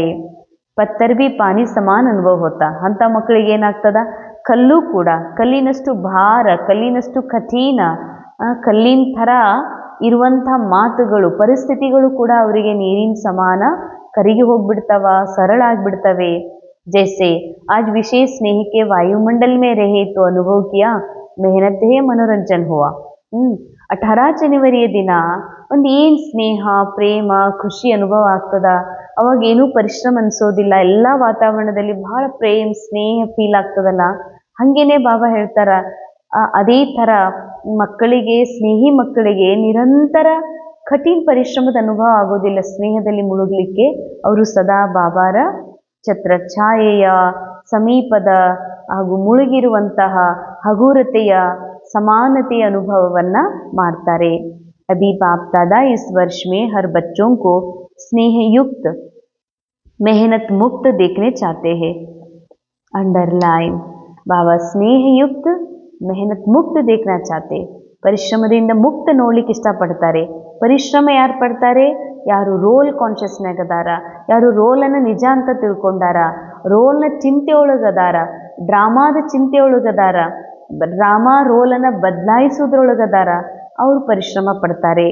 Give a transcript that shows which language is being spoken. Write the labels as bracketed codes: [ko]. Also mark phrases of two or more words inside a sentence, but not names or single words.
[hi] पत्थर भी पानी समान अनुभव होता. [kn] ಅಂಥ ಮಕ್ಕಳಿಗೆ ಏನಾಗ್ತದ, ಕಲ್ಲು ಕೂಡ ಕಲ್ಲಿನಷ್ಟು ಭಾರ, ಕಲ್ಲಿನಷ್ಟು ಕಠಿಣ, ಕಲ್ಲಿನ ಥರ ಇರುವಂಥ ಮಾತುಗಳು, ಪರಿಸ್ಥಿತಿಗಳು ಕೂಡ ಅವರಿಗೆ ನೀರಿನ ಸಮಾನ ಕರಿಗೆ ಹೋಗ್ಬಿಡ್ತಾವ, ಸರಳ ಆಗ್ಬಿಡ್ತವೆ. [hi] जैसे आज विशेष स्नेह के वायुमंडल में रहे तो अनुभव किया मेहनत है मनोरंजन हुआ. [kn] 18 ಜನವರಿಯ ದಿನ ಒಂದು ಏನು ಸ್ನೇಹ, ಪ್ರೇಮ, ಖುಷಿ ಅನುಭವ ಆಗ್ತದ. ಅವಾಗ ಏನೂ ಪರಿಶ್ರಮ ಅನ್ಸೋದಿಲ್ಲ, ಎಲ್ಲ ವಾತಾವರಣದಲ್ಲಿ ಬಹಳ ಪ್ರೇಮ್ ಸ್ನೇಹ ಫೀಲ್ ಆಗ್ತದಲ್ಲ. ಹಾಗೇನೆ ಬಾಬಾ ಹೇಳ್ತಾರ, ಅದೇ ಥರ ಮಕ್ಕಳಿಗೆ, ಸ್ನೇಹಿ ಮಕ್ಕಳಿಗೆ ನಿರಂತರ ಕಠಿಣ ಪರಿಶ್ರಮದ ಅನುಭವ ಆಗೋದಿಲ್ಲ. ಸ್ನೇಹದಲ್ಲಿ ಮುಳುಗಲಿಕ್ಕೆ ಅವರು ಸದಾ ಬಾಬಾರ ಛತ್ರ ಛಾಯೆಯ ಸಮೀಪದ ಹಾಗೂ ಮುಳುಗಿರುವಂತಹ ಹಗುರತೆಯ ಸಮಾನತೆಯ ಅನುಭವವನ್ನ ಮಾಡ್ತಾರೆ. [hi] अभी बाप दादा इस वर्ष में हर बच्चों को स्नेहयुक्त मेहनत मुक्त देखने चाहते हैं. अंडरलाइन, बाबा स्नेहयुक्त मेहनत मुक्त देखना चाहते. [kn] ಪರಿಶ್ರಮದಿಂದ ಮುಕ್ತ ನೋಡ್ಲಿಕ್ಕೆ ಇಷ್ಟಪಡ್ತಾರೆ. ಪರಿಶ್ರಮ ಯಾರು ಪಡ್ತಾರೆ? ಯಾರು [en] role consciousನಾಗ [kn] ಅದಾರ, ಯಾರು ರೋಲನ್ನು ನಿಜ ಅಂತ ತಿಳ್ಕೊಂಡಾರ, ರೋಲ್ನ ಚಿಂತೆ ಒಳಗದಾರ, ಡ್ರಾಮಾದ ಚಿಂತೆ ಒಳಗದಾರ, ಡ್ರಾಮಾ ರೋಲನ್ನು ಬದಲಾಯಿಸೋದ್ರೊಳಗದಾರ, ಅವರು ಪರಿಶ್ರಮ ಪಡ್ತಾರೆ.